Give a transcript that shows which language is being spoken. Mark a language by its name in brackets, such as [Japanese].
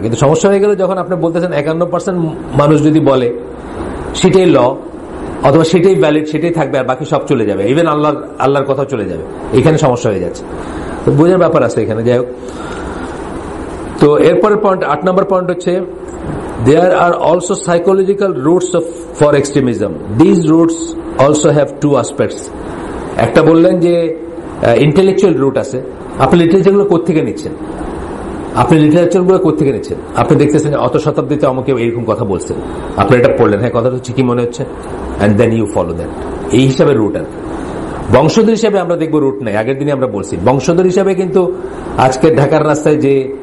[Bangla] কিন্তু সমস্যা হয়ে গেল যখন আপনি বলতেছেন 51% মানুষ যদি বলে সেটাই ল, অথবা সেটাই ভ্যালিড, সেটাই থাকবে, আর বাকি সব চলে যাবে, ইভেন আল্লাহর কথা চলে যাবে, এখানে সমস্যা হয়ে যাচ্ছে। তো বোঝার ব্যাপার আছে এখানে। যাই হোক, তো এরপরের পয়েন্ট, 8 নম্বর পয়েন্ট হচ্ছে [English] there are also psychological roots for extremism. These roots also have 2 aspects. [Bangla] একটা বললেন যে ইন্টেলেকচুয়াল রুট আছে। আপনি লিটারেচারগুলো কোত্থেকে নিচ্ছেন, আপনি দেখতেছেন অত শতাব্দীতে আমাকে এরকম কথা বলছেন, আপনি এটা পড়লেন, হ্যাঁ কথাটা হচ্ছে কি মনে হচ্ছে, [English] and then you follow that. [Bangla] এই হিসাবে রুট আর বংশধর হিসাবে আমরা দেখবো রুট নাই। আগের দিনে আমরা বলছি বংশধর হিসাবে কিন্তু আজকে ঢাকার রাস্তায় যে